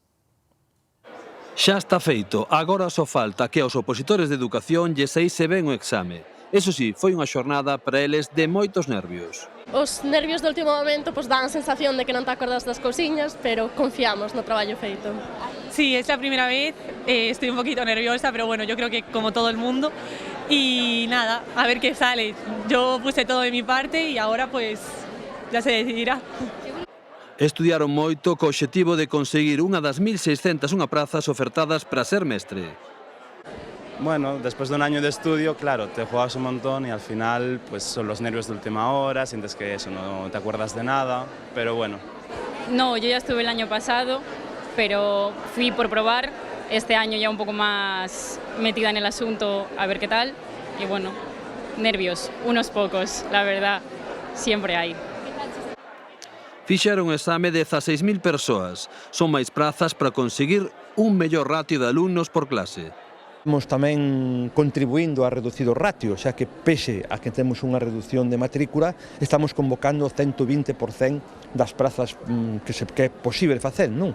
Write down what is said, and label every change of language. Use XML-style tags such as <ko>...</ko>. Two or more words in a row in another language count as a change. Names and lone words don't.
<gl>Xa está feito, agora só falta que aos opositores de educación lles saíse ben o exame. Eso sí, foi unha xornada para eles de moitos nervios. Os nervios do último momento dan a sensación de que non te acordas das cousiñas, pero confiamos no traballo feito.</gl> <es>Sí, es la primera vez, estoy un poquito nerviosa, pero bueno, yo creo que como todo el mundo. Y nada, a ver qué sale. Yo puse todo de mi parte y ahora pues ya se decidirá.</es> <gl>Estudiaron moito co obxectivo de conseguir unha das 1.601 prazas ofertadas para ser mestre.</gl> <es>Bueno, después de un año de estudio, claro, te juegas un montón y al final pues son los nervios de última hora, sientes que eso, no te acuerdas de nada, pero bueno. No, yo ya estuve el año pasado, pero fui por probar, este año ya un poco más metida en el asunto, a ver qué tal, y bueno, nervios, unos pocos, la verdad, siempre hay.</es> <gl>Fixeron un exame de 16.000 persoas, son máis prazas para conseguir un mellor ratio de alumnos por clase. Estamos tamén contribuindo a reducir o ratio, xa que pese a que temos unha reducción de matrícula, estamos convocando o 120% das prazas que é posible facer, non?</gl>